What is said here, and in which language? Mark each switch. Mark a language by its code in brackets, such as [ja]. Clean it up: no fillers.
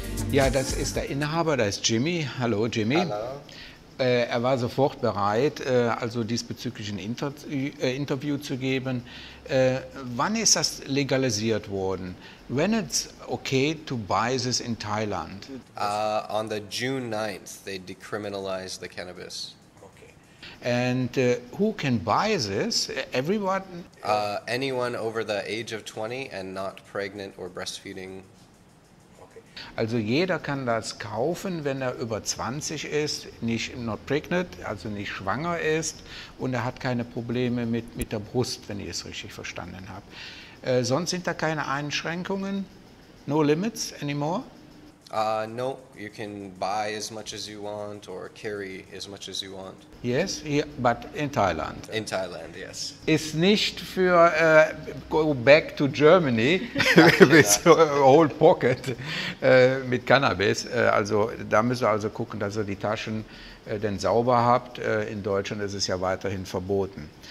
[de] Ja, das ist der Inhaber, das ist Jimmy. Hallo Jimmy. Hallo. Er war sofort bereit, also diesbezüglich ein Interview zu geben. Wann ist das legalisiert worden? [en] When it's okay to buy this in Thailand? On the June 9th, they decriminalized the cannabis. Okay. And who can buy this? Everyone? Anyone over the age of 20 and not pregnant or breastfeeding. [de] Also jeder kann das kaufen, wenn er über 20 ist, nicht [en] not pregnant, [de] also nicht schwanger ist, und er hat keine Probleme mit der Brust, wenn ich es richtig verstanden habe. Sonst sind da keine Einschränkungen? [en] No limits anymore? No, you can buy as much as you want or carry as much as you want. Yes, here, but in Thailand. In Thailand, yes. [de] Ist nicht für [en] go back to Germany with a whole pocket [de] mit Cannabis. Also da müsst ihr also gucken, dass ihr die Taschen denn sauber habt. In Deutschland ist es ja weiterhin verboten.